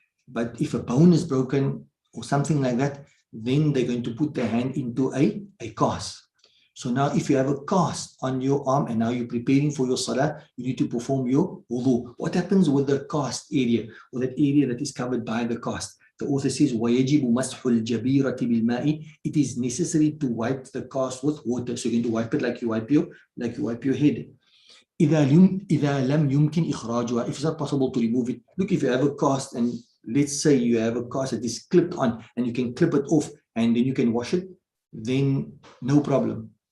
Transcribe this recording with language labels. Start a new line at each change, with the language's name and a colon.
English: But if a bone is broken or something like that, then they're going to put their hand into a cast. So now if you have a cast on your arm and now you're preparing for your salah, you need to perform your wudu. What happens with the cast area, or that area that is covered by the cast? The author says,
Arabic: وَيَجِبُ مَسْحُ الْجَبِيرَةِ بِالْمَاءِ.
English: It is necessary to wipe the cast with water. So you're going to wipe it like you wipe your head.
Arabic: إِذَا لَمْ يُمْكِنْ إِخْرَاجُهَا.
English: If it's not possible to remove it. Look, if you have a cast, and let's say you have a cast that is clipped on, and you can clip it off, and then you can wash it, then no problem.